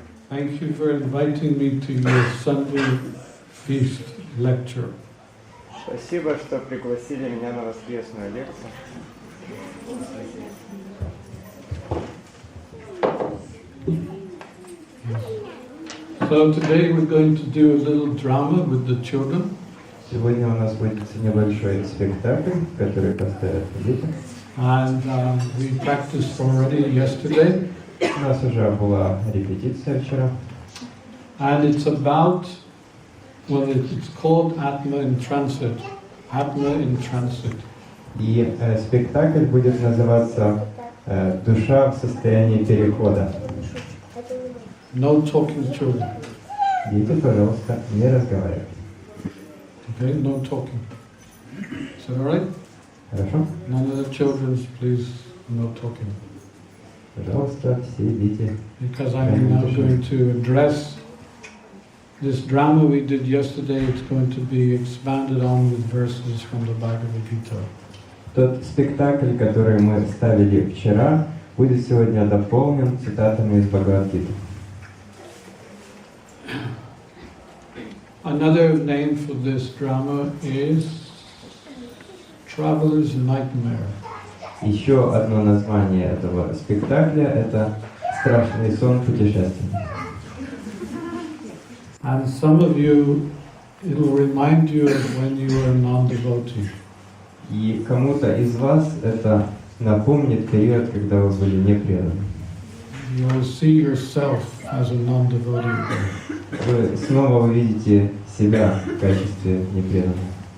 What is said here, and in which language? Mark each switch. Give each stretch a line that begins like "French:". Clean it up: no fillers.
English: Thank you for inviting me to your Sunday feast lecture.
Russian: Спасибо, что пригласили меня на воскресную лекцию.
English: So today we're going to do a little drama with the children.
Russian: Сегодня у нас будет небольшой спектакль, который поставят дети.
English: And we practiced already yesterday.
Russian: У нас уже была репетиция вчера.
English: And it's about, well, it's called Atma in Transit. Atma in Transit.
Russian: И спектакль будет называться «Душа в состоянии перехода».
English: No talking children.
Russian: Дети, пожалуйста, не разговаривайте.
English: Okay, no talking. Is that all right?
Russian: Хорошо?
English: None of the children, please, no talking.
Russian: Пожалуйста, все дети.
English: Because I'm now going to address this drama we did yesterday. It's going to be expanded on with verses from the Bhagavad Gita.
Russian: Тот спектакль, который мы ставили вчера, будет сегодня дополнен цитатами из Бхагавад-гиты.
English: Another name for this drama is Traveler's Nightmare.
Russian: Еще одно название этого спектакля – это «Страшный сон путешественника».
English: And some of you, it will remind you of when you were a non-devotee.
Russian: И кому-то из вас это напомнит период, когда вы были непреданы.
English: You will see yourself as a non-devotee.
Russian: Вы снова увидите себя в качестве непреданного.